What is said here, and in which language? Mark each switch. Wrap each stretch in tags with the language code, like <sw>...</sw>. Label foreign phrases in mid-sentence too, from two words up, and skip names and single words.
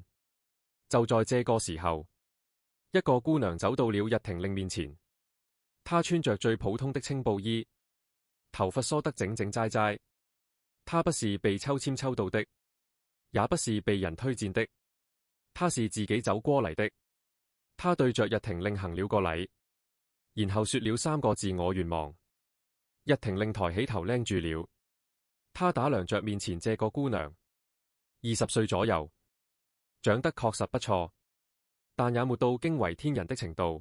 <zh>就在這個時候，一個姑娘走到了日廷令面前。她穿着最普通的青布衣，頭髮梳得整整齋齋。她不是被抽籤抽到的，也不是被人推薦的，她是自己走過嚟的。她對着日廷令行了個禮，然後說了3個字：我願望。日廷令抬起頭拎住了，他打量着面前這個姑娘，20歲左右，長得確實不錯，但也沒到驚為天人的程度。</zh>